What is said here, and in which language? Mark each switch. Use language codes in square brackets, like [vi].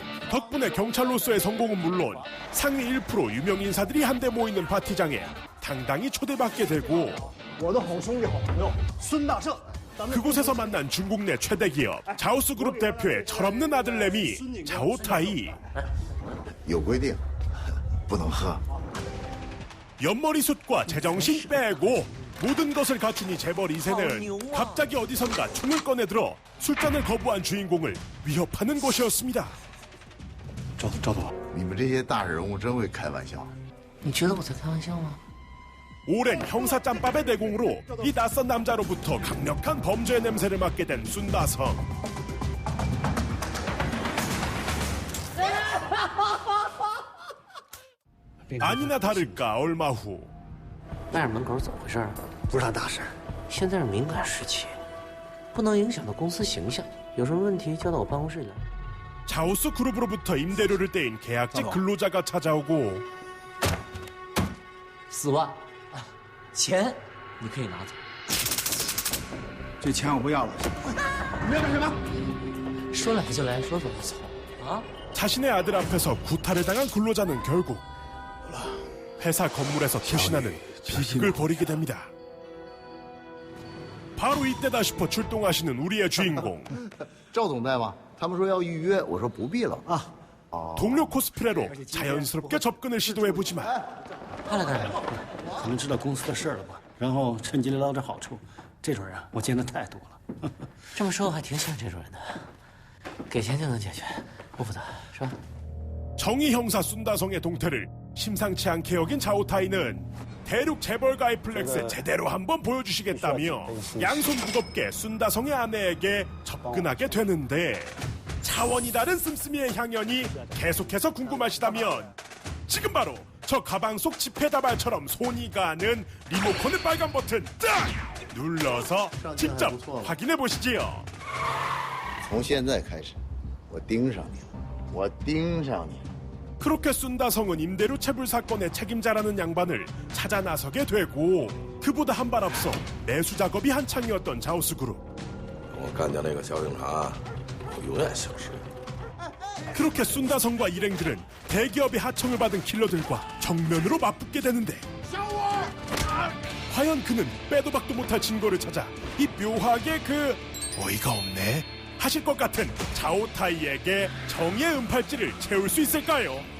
[ko] 덕분에 경찰로서의 성공은 물론 상위 1% 유명 인사들이 한데 모이는 파티장에 당당히 초대받게 되고 그곳에서 만난 중국 내 최대 기업 자오스 그룹 대표의 철없는 아들내미 자오타이. [zh] 有规定，不能喝。 [ko] 옆머리숱과 제정신 빼고 모든 것을 갖춘 이 재벌 2세는 갑자기 어디선가 총을 꺼내들어 술잔을 거부한 주인공을 위협하는 것이었습니다. [zh] 赵总，你们这些大人物真会开玩笑。你觉得我在开玩笑吗？ [ko] 오랜 형사 짬밥의 내공으로 이 낯선 남자로부터 강력한 범죄의 냄새를 맡게 된 순다성. 아니나 다를까 얼마 후 [zh] 外面门口怎么回事？不是啥大事。现在是敏感时期，不能影响到公司形象。有什么问题交到我办公室来。 [ko] 자오스 그룹으로부터 임대료를 떼인 계약직 근로자가 찾아오고 [zh] 4万，钱你可以拿走。这钱我不要了。你要干什么？说来就来，说走就走啊！ [ko] 자신의 아들 앞에서 구타를 당한 근로자는 결국 회사 건물에서 투신하는 비극을 벌이게 됩니다. 바로 이때다 싶어 출동하시는 우리의 주인공. [zh] 赵总在吗？他们说要预约，我说不必了。啊， [ko] 동료 코스프레로 자연스럽게 접근을 시도해보지만 [zh] 他来干什么？可能知道公司的事了吧，然后趁机捞点好处。这种人啊，我见的太多了。这么说，我还挺喜欢这种人的。给钱就能解决，不负责是吧？ [ko] 정의 형사 순다성의 동태를 심상치 않게 여긴 자오타이는 대륙 재벌가의 플렉스 제대로 한번 보여주시겠다며 양손 무겁게 순다성의 아내에게 접근하게 되는데 차원이 다른 씀씀이의 향연이 계속해서 궁금하시다면 지금 바로 저 가방 속 지폐다발처럼 손이 가는 리모컨의 빨간 버튼 딱 눌러서 직접 확인해 보시지요. [zh] 从现在开始，我盯上你了，我盯上你。 [ko] 그렇게 순다성은 임대료 체불 사건의 책임자라는 양반을 찾아 나서게 되고 그보다 한 발 앞서 매수 작업이 한창이었던 자오스 그룹. [zh] 我干掉那个小警察，我永远消失。 [ko] 그렇게 순다성과 일행들은 대기업의 하청을 받은 킬러들과 정면으로 맞붙게 되는데 과연 그는 빼도 박도 못할 증거를 찾아 이 묘하게 그 어이가 없네 하실 것 같은 자오타이에게 정의의 은팔찌를 채울 수 있을까요?